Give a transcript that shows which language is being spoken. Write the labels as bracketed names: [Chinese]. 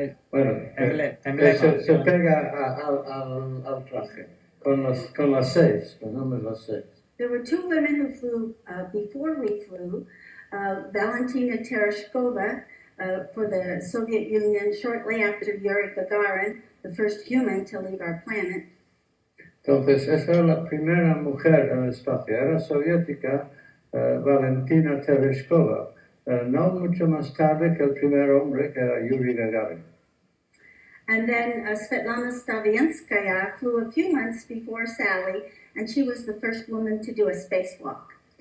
[Spanish] Bueno, se pega al traje con las 6, los nombres de las 6. [English] There were 2 women who flew before we flew, Valentina Tereshkova for the Soviet Union shortly after Yuri Gagarin, the first human to leave our planet. [Spanish] Entonces, esa era la primera mujer en el espacio, era soviética, Valentina Tereshkova, no mucho más tarde que el primer hombre, que era Yuri Gagarin. [English] And then Svetlana Stavianskaya flew a few months before Sally, and she was the first woman to do a spacewalk.